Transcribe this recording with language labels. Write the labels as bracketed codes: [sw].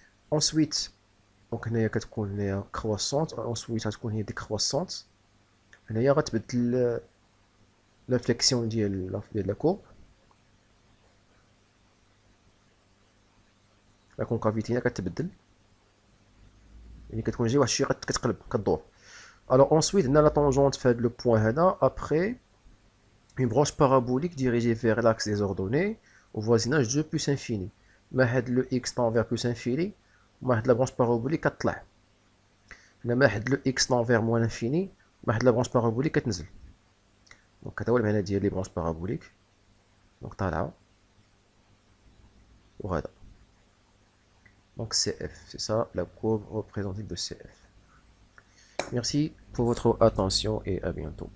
[fr] Ensuite, donc [ar] هنايا كتكون هنايا [fr] croissante, ensuite [ar] غتكون هي [fr] décroissante. [ar] هنايا غتبدل la flexion ديال la courbe. La concavité هنا كتبدل. يعني كتكون جاي واحد الشيء كتقلب كدور. [fr] Alors ensuite, on a la tangente fait le point هذا après une branche parabolique dirigée vers l'axe des ordonnées au voisinage de plus infini. ما هاد le x tend vers plus infini وما هاد la branche parabolique كتطلع. ما هاد le x tend vers moins l'infini ما هاد la branche parabolique كتنزل. [ar] دونك هذا هو المعنى ديال لي برونش بارابوليك. دونك طالعه وهذا. [fr] Donc CF, c'est ça la courbe représentative de CF. Merci pour votre attention et à bientôt.